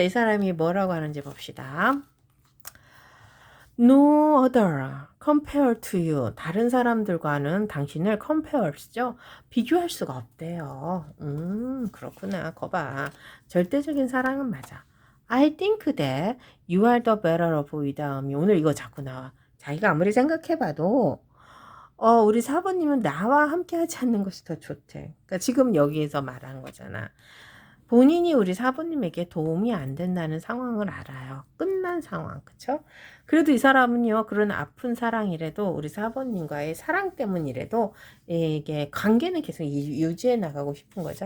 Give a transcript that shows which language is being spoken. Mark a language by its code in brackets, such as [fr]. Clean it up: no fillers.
[ko] 이 사람이 뭐라고 하는지 봅시다. [en] No other compare to you. [ko] 다른 사람들과는 당신을 compare죠. 비교할 수가 없대요. 그렇구나. 거봐. 절대적인 사랑은 맞아. [en] I think that you are the better of [ko] 이 다음이 오늘 이거 자꾸 나와. 자기가 아무리 생각해봐도 우리 사부님은 나와 함께 하지 않는 것이 더 좋대. 그러니까 지금 여기에서 말한 거잖아. 본인이 우리 사부님에게 도움이 안 된다는 상황을 알아요. 끝난 상황, 그쵸? 그래도 이 사람은요, 그런 아픈 사랑이라도 우리 사부님과의 사랑 때문이라도 이게 관계는 계속 유지해 나가고 싶은 거죠.